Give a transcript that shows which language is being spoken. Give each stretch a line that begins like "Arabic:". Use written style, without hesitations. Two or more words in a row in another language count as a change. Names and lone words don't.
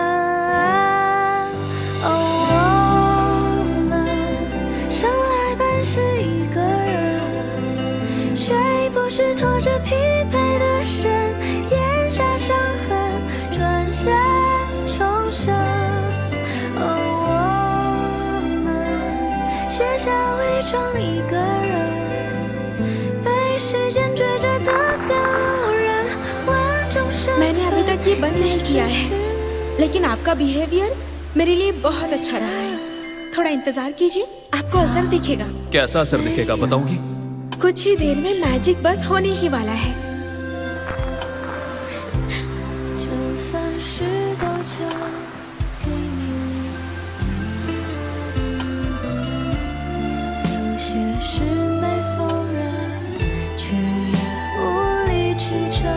Chinese: 我们生来本是一个人，谁不是拖着疲惫的身，咽下伤痕，转身重生。我们卸下伪装一个人，被时间追着的赶路人，万众生死。
Hindi: मैंने अभी तक ये बंद नहीं किया है, लेकिन आपका बिहेवियर मेरे लिए बहुत अच्छा रहा है। थोड़ा इंतजार कीजिए, आपको असर दिखेगा। कैसा असर दिखेगा बताओगी? कुछ ही देर में मैजिक बस होने ही वाला है।
Chinese: 就算是都交给你，有些事没否认，却也无力去争。